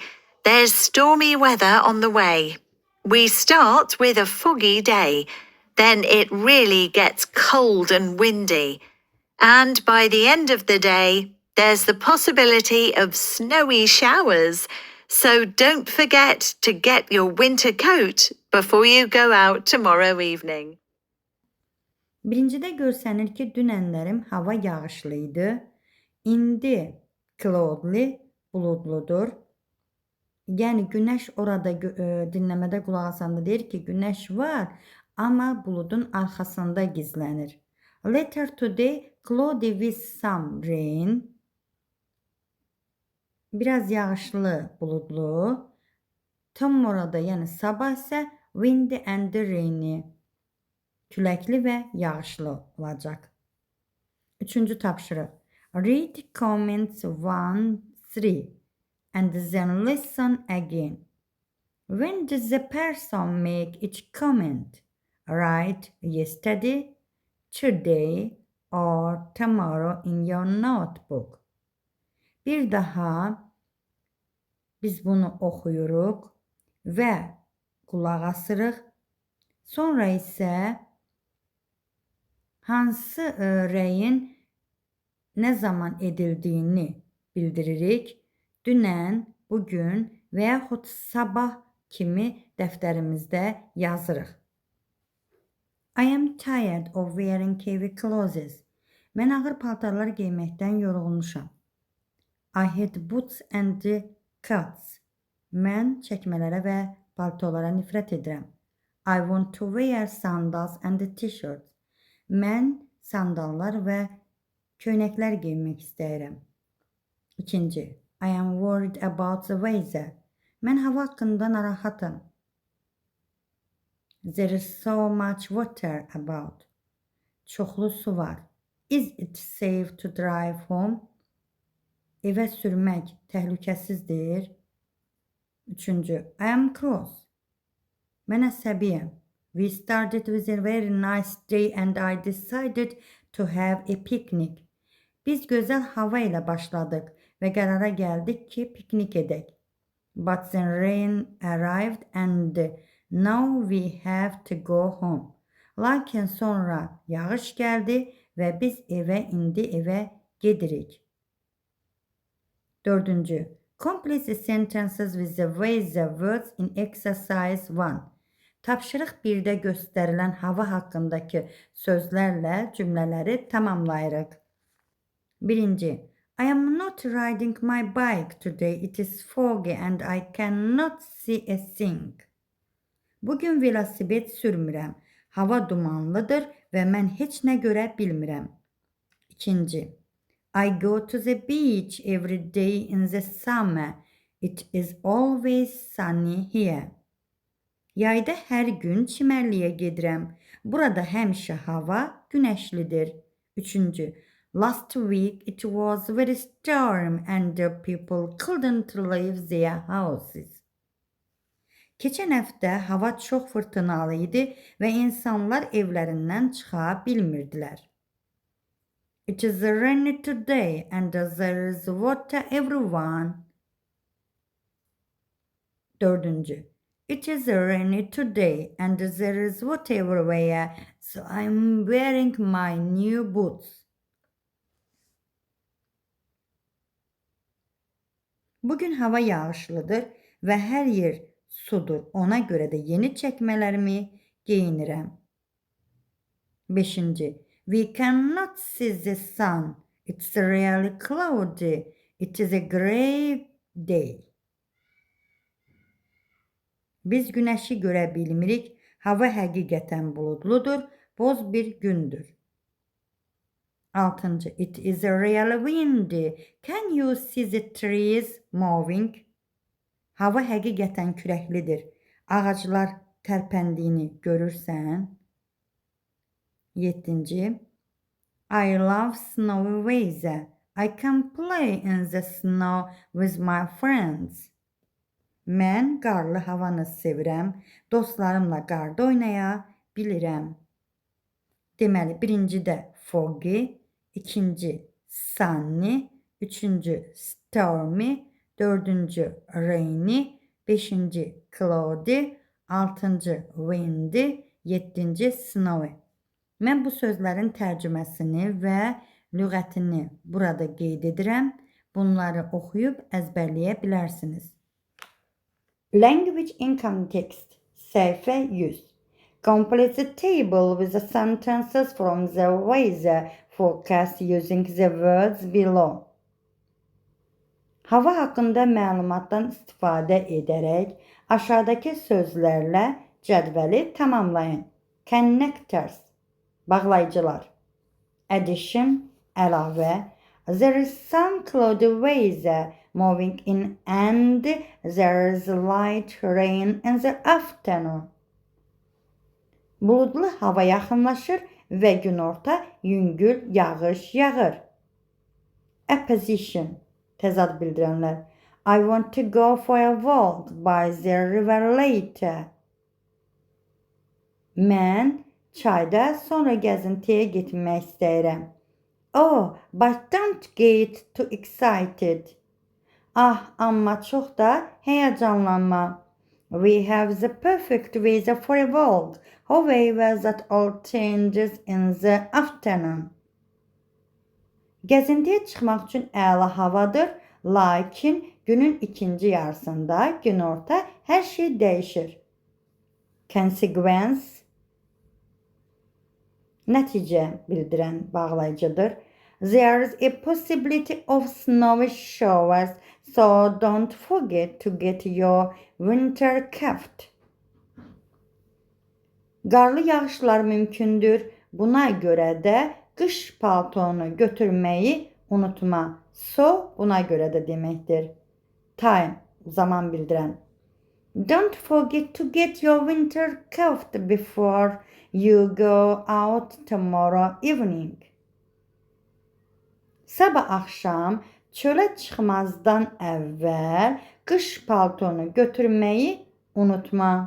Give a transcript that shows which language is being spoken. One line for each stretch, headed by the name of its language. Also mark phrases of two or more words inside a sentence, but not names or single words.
English: There's stormy weather on the way. We start with a foggy day, then it really gets cold and windy. And by the end of the day, there's the possibility of snowy showers. So don't forget to get your winter coat before you go out tomorrow evening.
Azerbaijani: Birincidə görsənir ki, dünənlərim hava yağışlıydı. İndi cloudy, buludludur. Yəni günəş orada dinləmədə qulaq asanda deyir ki, günəş var, amma buludun arxasında gizlənir.
English: Later today, cloudy with some rain.
Azerbaijani: Biraz yağışlı, buludlu. Tomorrow'da, yəni sabah isə
English: windy and rainy.
Azerbaijani: Küləkli və yağışlı olacaq. Üçüncü tapşırıq.
English: Read comments 1-3 and then listen again. When does the person make each comment? Write yesterday, today or tomorrow in your notebook.
Azerbaijani: Bir daha biz bunu oxuyuruq və qulaq asırıq. Sonra isə hansı rəyin nə zaman edildiyini bildiririk. Dünən, bugün və yaxud sabah kimi dəftərimizdə yazırıq.
English: I am tired of wearing heavy clothes.
Azerbaijani: Mən ağır paltarlar giyməkdən yorulmuşam.
English: I had boots and coats.
Azerbaijani: Mən çəkmələrə və paltolara nifrət edirəm.
English: I want to wear sandals and t-shirts.
Azerbaijani: Mən sandallar və köynəklər geyinmək istəyirəm. İkinci.
English: I am worried about the weather.
Azerbaijani: Mən hava haqqında narahatım.
English: There is so much water about.
Azerbaijani: Çoxlu su var.
English: Is it safe to drive home?
Azerbaijani: Evə sürmək təhlükəsizdir. Üçüncü.
English: I am cross.
Azerbaijani: Mən əsəbiyəm.
English: We started with a very nice day and I decided to have a picnic.
Azerbaijani: Biz gözəl hava ilə başladıq və qərara gəldik ki, piknik edək.
English: But then rain arrived and now we have to go home.
Azerbaijani: Lakin sonra yağış gəldi və biz indi evə gedirik. Dördüncü.
English: Complete the sentences with the way the words in exercise 1.
Azerbaijani: Tapşırıq 1-də göstərilən hava haqqındakı sözlərlə cümlələri tamamlayırıq. Birinci.
English: I am not riding my bike today. It is foggy and I cannot see a thing.
Azerbaijani: Bugün velosiped sürmürəm. Hava dumanlıdır və mən heç nə görə bilmirəm. İkinci.
English: I go to the beach every day in the summer. It is always sunny here.
Azerbaijani: Yayda hər gün çimərliyə gedirəm. Burada həmişə hava günəşlidir. Üçüncü.
English: Last week it was very stormy and the people couldn't leave their houses.
Azerbaijani: Keçən həftə hava çox fırtınalı idi və insanlar evlərindən çıxa bilmirdilər.
English: It is rainy today and there is water everyone.
Azerbaijani: Dördüncü.
English: It is rainy today and there is water everywhere, so I'm wearing my new boots.
Azerbaijani: Bugün hava yağışlıdır və hər yer sudur. Ona görə də yeni çəkmələrimi geyinirəm. Beşinci.
English: We cannot see the sun. It's really cloudy. It is a gray day.
Azerbaijani: Biz günəşi görə bilmirik. Hava həqiqətən buludludur. Boz bir gündür. Altıncı.
English: It is really windy. Can you see the trees moving?
Azerbaijani: Hava həqiqətən küləklidir. Ağaclar tərpəndiyini görürsən. Yeddinci.
English: I love snowy weather. I can play in the snow with my friends.
Azerbaijani: Mən qarlı havanı sevirəm. Dostlarımla qarda oynaya bilirəm. Deməli, birincidə foggy, ikinci sunny, üçüncü stormy, dördüncü rainy, beşinci cloudy, altıncı windy, yeddinci snowy. Mən bu sözlərin tərcüməsini və lüğətini burada qeyd edirəm. Bunları oxuyub əzbərləyə bilərsiniz.
English: Language in context.
Azerbaijani: Səhifə 100.
English: Complete the table with the sentences from the weather forecast using the words below.
Azerbaijani: Hava haqqında məlumatdan istifadə edərək aşağıdakı sözlərlə cədvəli tamamlayın. Connectors, bağlayıcılar. Addition, əlavə.
English: There is some cloudy weather moving in and there is light rain in the afternoon.
Azerbaijani: Buludlu hava yaxınlaşır və günorta yüngül yağış yağır. Apposition, təzad bildirənlər.
English: I want to go for a walk by the river later.
Azerbaijani: Mən çayda sonra gəzintiyə getmək istəyirəm.
English: Oh, but don't get too excited.
Azerbaijani: Ah, amma çox da həyəcanlanma.
English: We have the perfect weather for a walk. However, that all changes in the afternoon.
Azerbaijani: Gəzintiyə çıxmaq üçün əla havadır, lakin günün ikinci yarısında günorta hər şey dəyişir. Consequence, nəticə bildirən bağlayıcıdır.
English: There's a possibility of snowy showers, so don't forget to get your winter coat.
Azerbaijani: Qarlı yağışlar mümkündür. Buna görə də qış paltonu götürməyi unutma. So buna görə də deməkdir. Time zaman bildirən.
English: Don't forget to get your winter coat before you go out tomorrow evening.
Azerbaijani: Sabah axşam çölə çıxmazdan əvvəl qış paltonu götürməyi unutma.